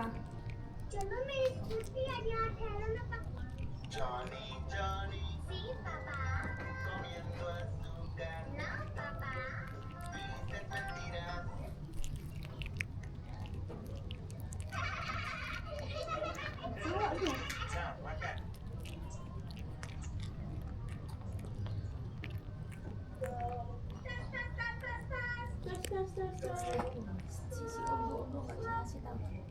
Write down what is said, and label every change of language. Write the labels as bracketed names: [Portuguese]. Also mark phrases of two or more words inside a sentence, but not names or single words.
[Hindi] चलो मेरी स्कूटी आज यहाँ ठहरो ना पापा। [Spanish] Johnny, Johnny, Sí, papá. comiendo azúcar, No, papá. dices mentiras. [Indonesian] Nah, makan. Si Ondo nggak dikasih tahu.